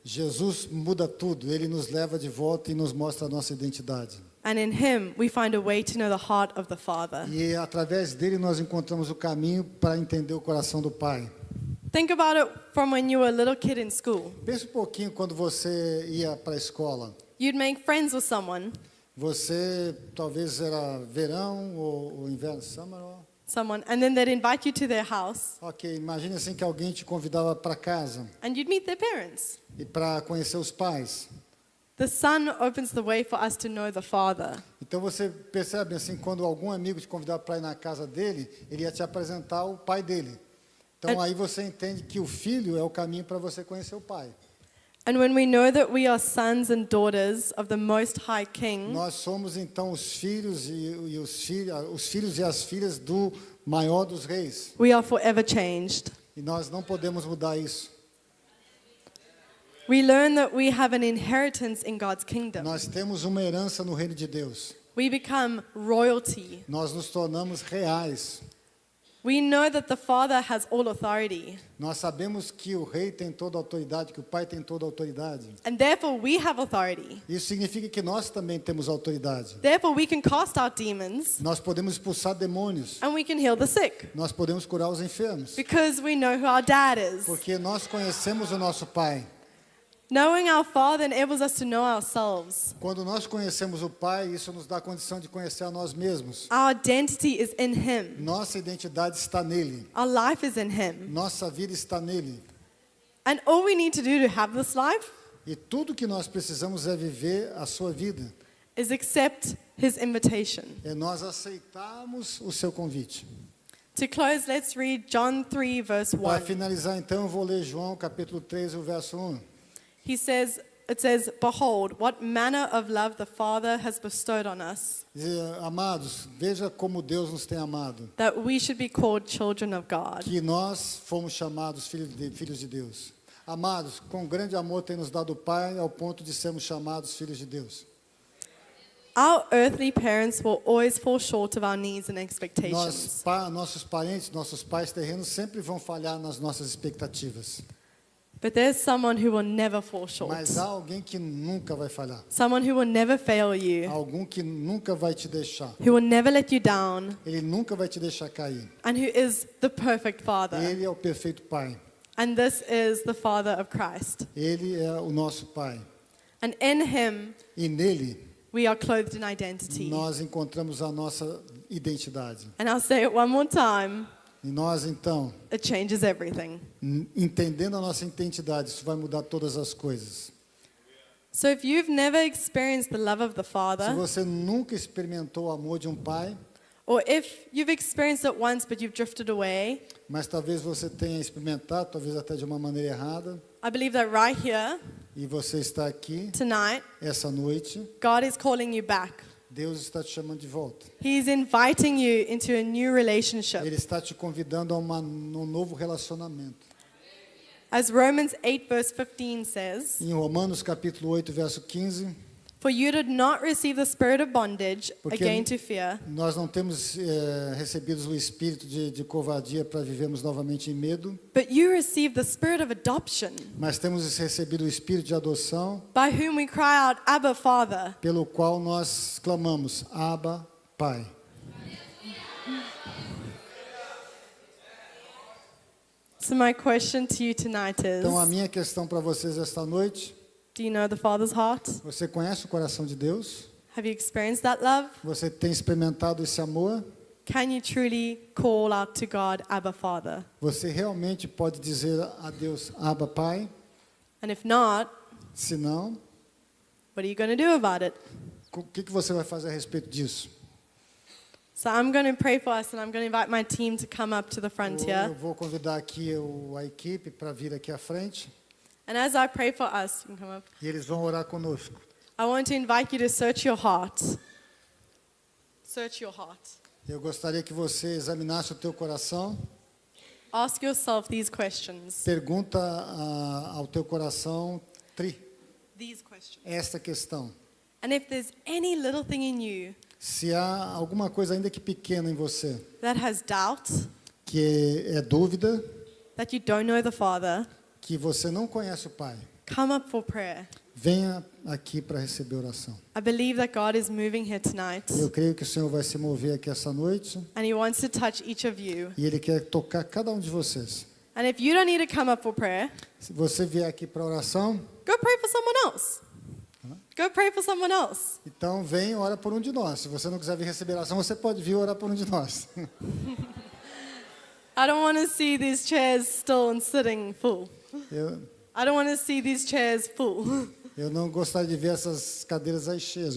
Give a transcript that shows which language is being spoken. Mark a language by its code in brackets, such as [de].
[pt] Jesus muda tudo. Ele nos leva de volta e nos mostra a nossa identidade. [en] and in him we find a way to know the heart of the Father. [pt] E através dele nós encontramos o caminho para entender o coração do Pai. [en] Think about it from when you were a little kid in school. [pt] Pense um pouquinho quando você ia para a escola. [en] You'd make friends with someone, [pt] Você talvez era verão ou inverno, [en] and then they'd invite you to their house, [pt] Ok, imagine assim que alguém te convidava para casa [en] and you'd meet their parents. [pt] e para conhecer os pais. [en] The Son opens the way for us to know the Father. [pt] Então você percebe assim, quando algum amigo te convidar para ir na casa dele, ele ia te apresentar o pai dele. Então aí você entende que o filho é o caminho para você conhecer o pai. [en] And when we know that we are sons and daughters of the Most High King, [pt] Nós somos então os filhos e os filhos e as filhas do maior dos reis. [en] we are forever changed. [pt] E nós não podemos mudar isso. [en] We learn that we have an inheritance in God's kingdom. [pt] Nós temos uma herança no reino de Deus. [en] We become royalty. [pt] Nós nos tornamos reais. [en] We know that the Father has all authority, [pt] Nós sabemos que o rei tem toda a autoridade, que o pai tem toda a autoridade. [en] and therefore we have authority. [pt] Isso significa que nós também temos autoridade. [en] Therefore we can cast out demons [pt] Nós podemos expulsar demônios. [en] and we can heal the sick [pt] Nós podemos curar os enfermos. [en] because we know who our dad is. [pt] Porque nós conhecemos o nosso pai. [en] Knowing our Father enables us to know ourselves. [pt] Quando nós conhecemos o pai, isso nos dá a condição de conhecer a nós mesmos. [en] Our identity is in Him. [pt] Nossa identidade está nele. [en] Our life is in Him. [pt] Nossa vida está nele. [en] And all we need to do to have this life [pt] E tudo que nós precisamos é viver a sua vida. [en] is accept His invitation. [pt] É nós aceitarmos o seu convite. [en] To close, let's read John 3, verse [pt] Para [en] 1. [pt] finalizar, então, eu vou ler João, capítulo 3, o verso 1. [en] It says, Behold, what manner of love the Father has bestowed on us, [pt] Diz, amados, veja como Deus nos tem amado. [en] that we should be called children of God. [pt] Que nós fomos chamados filhos de Deus. Amados, com grande amor tem nos dado o Pai, ao ponto de sermos chamados filhos de Deus. [en] Our earthly parents will always fall short of our needs and expectations. [pt] Nossos parentes, nossos pais terrenos sempre vão falhar nas nossas expectativas. [en] But there's someone who will never fall short. [pt] Mas há alguém que nunca vai falhar. [en] Someone who will never fail you, [pt] Algum que nunca vai te deixar. [en] who will never let you down, [pt] Ele nunca vai te deixar cair. [en] and who is the perfect Father. [pt] Ele é o perfeito Pai. [en] And this is the Father of Christ. [pt] Ele é o nosso Pai. [en] And in Him, [pt] E nele [en] we are clothed in identity. [pt] nós encontramos a nossa identidade. [en] And I'll say it one more time. [pt] E nós, então, [en] It changes everything. [pt] entendendo a nossa identidade, isso vai mudar todas as coisas. [en] So if you've never experienced the love of the [pt] Se [en] Father, [pt] você nunca experimentou o amor de um pai, [en] or if you've experienced it once but you've drifted away, [pt] mas talvez você tenha experimentado, talvez até de uma maneira errada, [en] I believe that right here, [pt] e você está aqui [en] tonight, [pt] essa noite, [en] God is calling you back. [pt] Deus está te chamando de volta. [en] He's inviting you into a new relationship. [pt] Ele está te convidando a um novo relacionamento. [en] As Romans 8 verse 15 says, [pt] Em Romanos capítulo 8, verso 15, [en] For you did not receive the spirit of bondage [pt] Porque [en] again to fear, [pt] nós não temos recebido o espírito de covardia para vivermos novamente em medo, [en] but you received the spirit of adoption, [pt] mas temos recebido o espírito de adoção, [en] by whom we cry out, Abba, Father. [pt] pelo qual nós clamamos, Abba, Pai. [en] So my question to you tonight is, [pt] Então a minha questão para vocês esta noite, [en] do you know the Father's heart? [pt] você conhece o coração de Deus? [en] Have you experienced that love? [pt] Você tem experimentado esse amor? [en] Can you truly call out to God, Abba, Father? [pt] Você realmente pode dizer a Deus, Abba, Pai? [en] And if not, [pt] Se não, [en] what are you going to do about it? [pt] o que você vai fazer a respeito disso? [en] So I'm going to pray for us, and I'm going to invite my team to come up to the front [pt] Eu [en] here. [pt] vou convidar aqui a equipe para vir aqui à frente [en] And as I pray for us, you can come up. [pt] e eles vão orar conosco. [en] I want to invite you to search your heart. Search your heart. [pt] Eu gostaria que você examinasse o teu coração. [en] Ask yourself these questions. [pt] Pergunta ao teu coração [en] These questions. [pt] esta questão. [en] And if there's any little thing in you [pt] Se há alguma coisa ainda que pequena em você, [en] that has doubt, [pt] que é dúvida, [en] that you don't know the Father, [pt] que você não conhece o Pai, [en] come up for prayer. [pt] venha aqui para receber oração. [en] I believe that God is moving here tonight, [pt] Eu creio que o Senhor vai se mover aqui essa noite [en] and He wants to touch each of you. [pt] e Ele quer tocar cada um de vocês. [en] And if you don't need to come up for prayer, [pt] Se você vier aqui para oração, [en] go pray for someone else. Go pray for someone else. [pt] então vem e ora por um de nós. Se você não quiser vir receber oração, você pode vir orar por um de nós. [en] I don't want to see these chairs still and sitting full. [pt] Eu, [en] I don't want to see these chairs full. [pt] Eu não gostaria de ver essas cadeiras aí cheias.